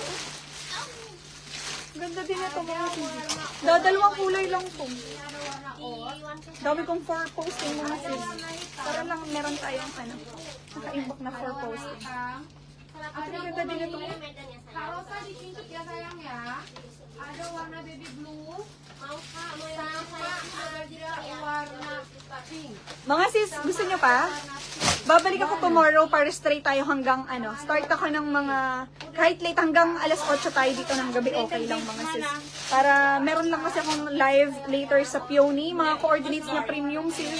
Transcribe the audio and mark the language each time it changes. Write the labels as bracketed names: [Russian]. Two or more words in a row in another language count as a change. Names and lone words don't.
[Filipino] Ganda din na to mga sisis. Dadalawang kulay lang to. Dami kong 4 posting mga sis. Para lang meron tayong naka-inbox na 4 posting. Ang ganda din na to. [Indonesian] Karosa di tingkit ya sayang ya. Ada warna baby blue. Warna pink. [Filipino] Mga sis, gusto nyo pa? Babalik ako tomorrow para straight tayo hanggang start ako ng mga, kahit late hanggang alas 8 tayo dito ng gabi, okay lang mga sis. Para meron lang kasi akong [English] live later [Filipino] sa Peony, mga coordinates na premium sis.